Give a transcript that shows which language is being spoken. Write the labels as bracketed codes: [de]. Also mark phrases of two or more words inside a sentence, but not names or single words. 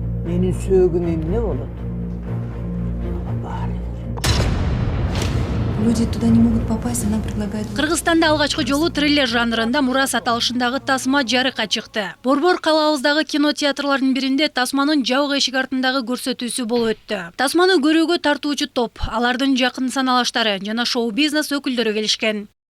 [ky] Менин сөөгүм эмне болот? [ru] Люди туда не могут попасть, она предлагает... [ky] Кыргызстанда алгачкы жолу триллер жанрында Мурас аталышындагы тасма жарыкка чыкты. Борбор калабыздагы кинотеатрлардын биринде тасманын жабык эшик артындагы көрсөтүүсү болуп өттү. Тасманы көрүүгө тартуучу топ, алардын жакын саналаштары жана шоу-бизнес өкүлдөрү келишкен.